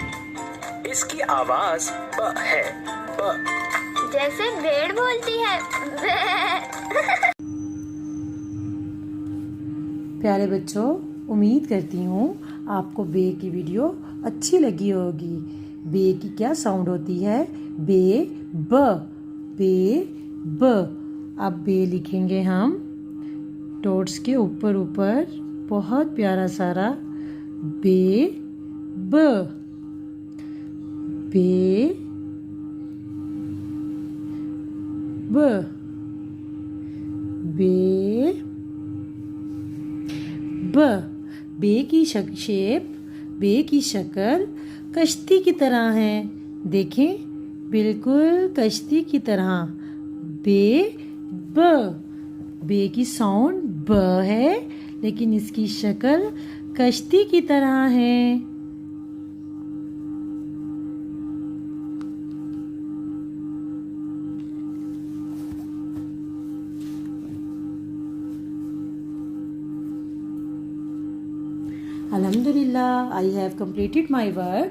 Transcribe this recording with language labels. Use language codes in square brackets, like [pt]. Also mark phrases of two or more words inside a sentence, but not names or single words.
[hi] इसकी आवाज ब है, ब। जैसे भेड़ बोलती है। प्यारे बच्चों, उम्मीद करती हूँ आपको बे की वीडियो अच्छी लगी होगी। बे की क्या साउंड होती है? बे ब, बे ब। अब बे लिखेंगे हम डॉट्स के ऊपर ऊपर, बहुत प्यारा सारा बे ब, बे ब, बे ब। बे की शेप, बे की शक्ल कश्ती की तरह है। देखें, बिल्कुल कश्ती की तरह। बे ब, बे की साउंड ब है लेकिन इसकी शक्ल कश्ती की तरह है। [en] Alhamdulillah, I have completed my work.